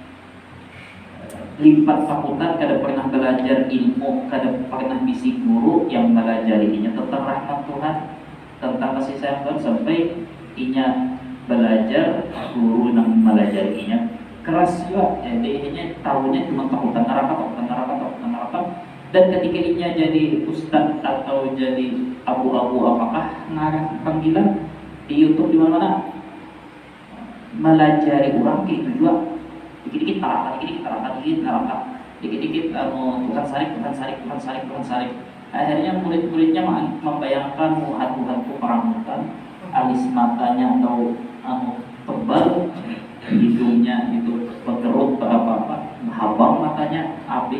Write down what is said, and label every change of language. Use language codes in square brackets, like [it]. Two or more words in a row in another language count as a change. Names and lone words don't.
[bjn] lipat takutan kada pernah belajar ilmu, kada pernah bisi guru yang melajarinya tentang rahmat Tuhan, tentang kasih sayang Tuhan, sampai inya belajar guru yang melajarinya keras juga, jadi inya tahunya cuma takutan neraka. Dan ketika inya jadi ustaz atau jadi abu-abu apakah ngarang panggilan di YouTube di mana-mana melajari orang gitu juga. Dikit-dikit neraka, dikit-dikit Tuhan sarik. [id] Akhirnya murid-muridnya membayangkan hantu-hantu perang hutan, alis matanya atau tebal, hidungnya itu berkerut apa-apa, habang matanya, api.